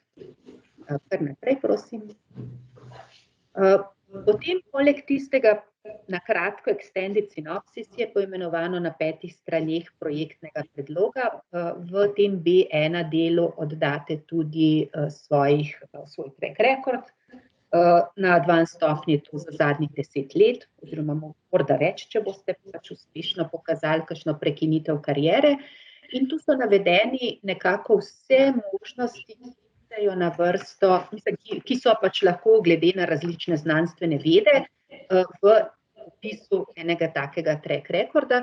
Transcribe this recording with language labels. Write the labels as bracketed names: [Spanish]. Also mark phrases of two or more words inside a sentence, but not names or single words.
[Slovenian] Kar naprej, prosim. Potem poleg tistega na kratko [English] extended synopsis [Slovenian] je poimenovano na 5 straneh projektnega predloga. V tem B1 delu oddate tudi svoj [English] track record. [Slovenian] Na advanced stopnji je to za zadnjih 10 let, oziroma morda več, če boste pač uspešno pokazali kakšno prekinitev kariere. In tu so navedeni nekako vse možnosti, ki pridejo na vrsto, ki so pač lahko glede na različne znanstvene vede v opisu enega takega [English] track recorda.